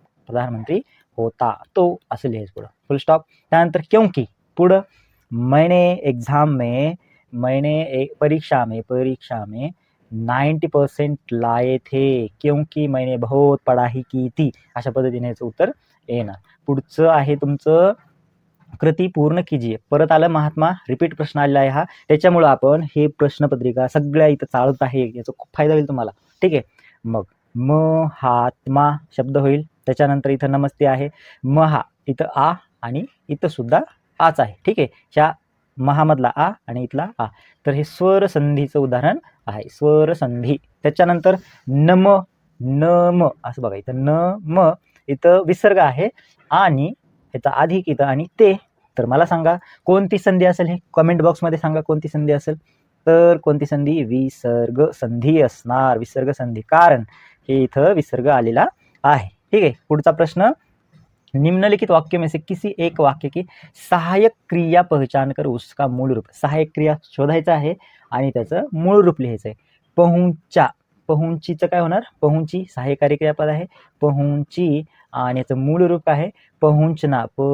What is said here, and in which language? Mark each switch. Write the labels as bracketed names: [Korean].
[Marathi] प्रधानमंत्री होता तो असं लिहायचं पुढं. फुल स्टॉप. त्यानंतर क्योंकि. [Hindi] पुढं मैंने परीक्षा में 90% लाए थे क्योंकि मैंने बहुत पढ़ाई की थी. [Marathi] अशा पद्धतीने याचं उत्तर येणार. पुढचं आहे तुमचं [Hindi] कृती पूर्ण कीजिए. [Marathi] परत आलं महात्मा, रिपीट प्रश्न आलेला आहे हा. त्याच्यामुळं आपण हे प्रश्नपत्रिका सगळ्या इथं चालत आहे. याचा खूप फायदा होईल तुम्हाला. ठीक आहे. मग महात्मा शब्द होईल. त्याच्यानंतर इथं नमस्ते आहे. महा इथं आ आणि इथं सुद्धा आच आहे. ठीक आहे. ह्या महामधला आ आणि इथला आ. तर हे स्वर संधीचं उदाहरण आहे. स्वर संधी. त्याच्यानंतर नम असं बघा. इथं नम इथं विसर्ग आहे आणि याचा अधिक इथं आणि ते. तर मला सांगा कोणती संधी असेल? हे कमेंट बॉक्समध्ये सांगा कोणती संधी असेल. तर कोणती संधी? विसर्ग संधी असणार. विसर्ग संधी, कारण हे इथं विसर्ग आलेला आहे. ठीक आहे. पुढचा प्रश्न, [Hindi] निम्नलिखित वाक्य में से किसी एक वाक्य की सहायक क्रिया पहचान कर उसका मूळ रूप. [Marathi] सहायक क्रिया शोधायचं आहे आणि त्याचं मूळ रूप लिहायचं आहे. पहुंचीचं काय होणार? पहुंची सहाय्यकारी क्रियापद आहे. पहुंची आणि याचं मूळ रूप आहे पहुंचना.